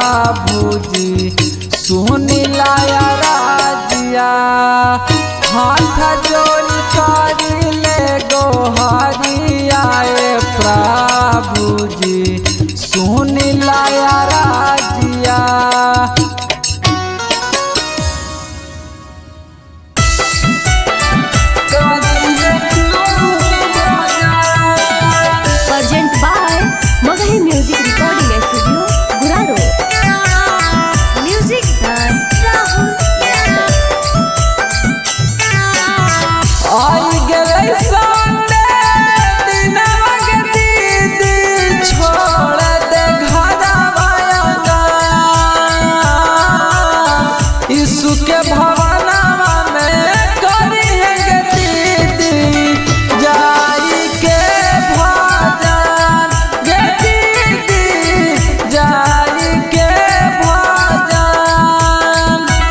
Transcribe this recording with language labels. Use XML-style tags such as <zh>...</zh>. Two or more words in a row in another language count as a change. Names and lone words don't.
<bho>प्रभु जी सुनी लाया राजिया हाथ जोड़ करी ले गोहरिया प्रभु जी सुनी लाया राजिया।</bho> <en>Present by Magahi Music Recording Studio, Guraro. Music by Rahul Yadav.</en> <bho>आई गए संडे दिनवा के दीदी छोड़ दे घरवा यीशु के भवनवा में करी है गे दीदी जाई के भजन गे दीदी जाई के भजन।</bho>